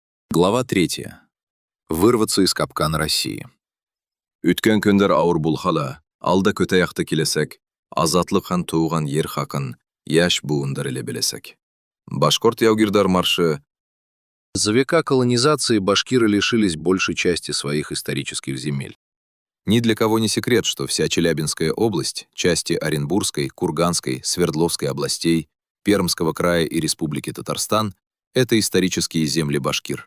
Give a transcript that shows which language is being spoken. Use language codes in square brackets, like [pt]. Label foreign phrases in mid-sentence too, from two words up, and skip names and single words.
[ru] Глава 3. Вырваться из капкана России. [ba] Үткен көндер ауыр булхала, алда көтә яқты келесек, азатлык һәм туган ер хакын яшь буындар иле белесек. Башкорт яугирдар маршы. [ru] За века колонизации башкиры лишились большей части своих исторических земель. Ни для кого не секрет, что вся Челябинская область, части Оренбургской, Курганской, Свердловской областей, Пермского края и Республики Татарстан — это исторические земли башкир.